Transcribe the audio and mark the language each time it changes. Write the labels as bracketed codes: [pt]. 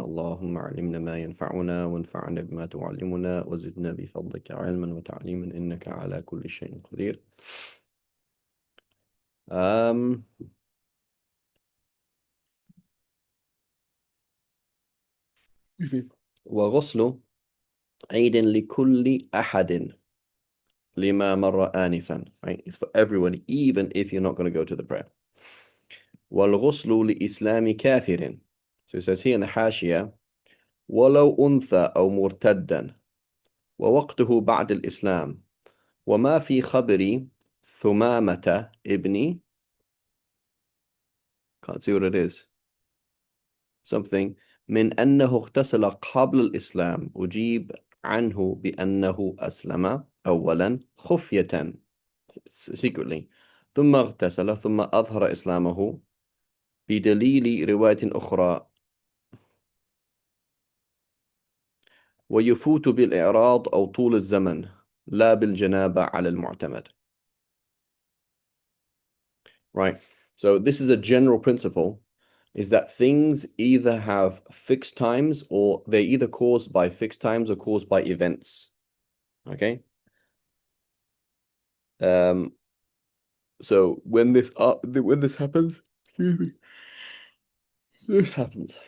[ar] اللهم علمنا ما ينفعنا وانفعنا بما تعلمنا وزدنا بفضلك علما وتعليما إنك على كل شيء قدير. أم وغسل عيد لكل أحد لما مر آنفا. [en] Right? It's for everyone, even if you're not going to go to the prayer. [ar] والغسل لإسلام كافر. [en] So it says here in the [ar] حاشية ولو أنثى أو مرتدا ووقته بعد الإسلام وما في خبر ثمامة ابن [en] can't see what it is something [ar] من أنه اغتسل قبل الإسلام أجيب عنه بأنه أسلم أولا خفية [en] secretly [ar] ثم اغتسل ثم أظهر إسلامه بدليل رواية أخرى ويفوت بالإعراض أو طول الزمن لا بالجنابة على المعتمد. [en] Right. So this is a general principle, is that things either have fixed times or they're either caused by fixed times or caused by events. Okay. So when this happens, excuse me, this happens.